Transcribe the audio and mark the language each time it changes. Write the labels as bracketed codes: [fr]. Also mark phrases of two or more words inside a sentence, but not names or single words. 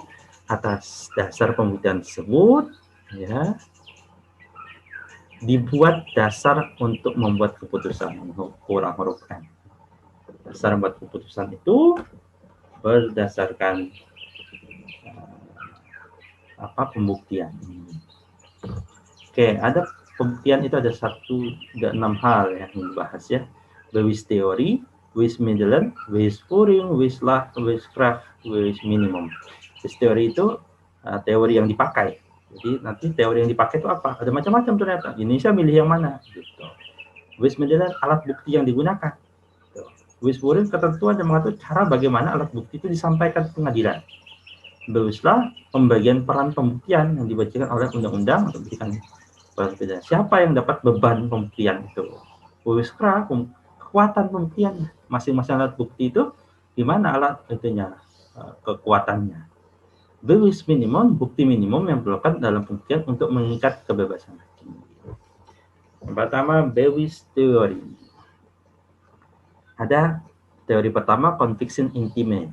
[id] Atas dasar pembuktian tersebut, ya, dibuat dasar untuk membuat keputusan kurang huruf N. Dasar membuat keputusan itu berdasarkan pembuktian. Oke, ada pembuktian itu ada 6 hal yang dibahas ya. [nl] Bewijs teori, bewijs middelen, bewijs voering, bewijs laag, bewijs kracht, bewijs minimum. Bewijs teori [id] itu teori yang dipakai. Jadi nanti teori yang dipakai itu apa? Ada macam-macam ternyata. Indonesia milih yang mana? Gitu. [nl] Bewijs middelen [id] alat bukti yang digunakan. [nl] Bewijs voering [id] ketentuan yang mengatur cara bagaimana alat bukti itu disampaikan ke pengadilan. Bewijslah pembagian peran pembuktian yang dibacakan oleh undang-undang untuk memberikan perbedaan. Siapa yang dapat beban pembuktian itu? [nl] Bewijs kracht, [id] kekuatan pembuktian masing-masing alat bukti itu di mana alat itunya kekuatannya. [nl] Bewijs minimum, [id] bukti minimum yang diperlukan dalam pembuktian untuk mengikat kebebasan hakim. Yang pertama, [nl] bewijs teori. [id] Ada teori pertama, [en] conviction intimate.